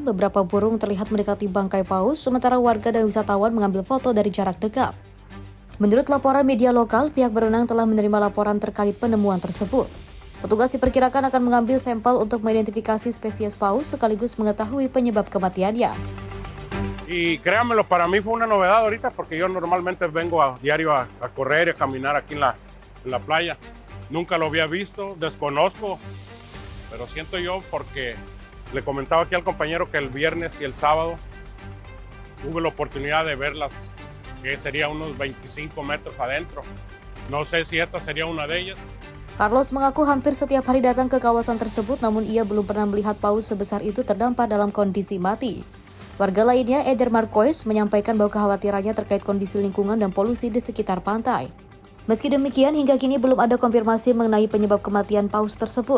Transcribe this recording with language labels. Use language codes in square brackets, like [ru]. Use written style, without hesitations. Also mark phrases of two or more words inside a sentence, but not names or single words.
[id] Beberapa burung terlihat mendekati bangkai paus, sementara warga dan wisatawan mengambil foto dari jarak dekat. Menurut laporan media lokal, pihak berenang telah menerima laporan terkait penemuan tersebut. Petugas diperkirakan akan mengambil sampel untuk mengidentifikasi spesies paus sekaligus mengetahui penyebab kematiannya. [es] Y créanmelo, para mí fue una novedad ahorita porque yo normalmente vengo a diario a correr y a caminar aquí en la playa. Nunca lo había visto, desconozco, pero siento yo porque le comentaba aquí al compañero que el viernes y el sábado tuve la oportunidad de verlas, que sería unos 25 metros adentro. No sé si esta sería una de ellas. [id] Carlos mengaku hampir setiap hari datang ke kawasan tersebut, namun ia belum pernah melihat paus sebesar itu terdampar dalam kondisi mati. Warga lainnya, Eder Marquez, menyampaikan bahwa kekhawatirannya terkait kondisi lingkungan dan polusi di sekitar pantai. Meski demikian, hingga kini belum ada konfirmasi mengenai penyebab kematian paus tersebut.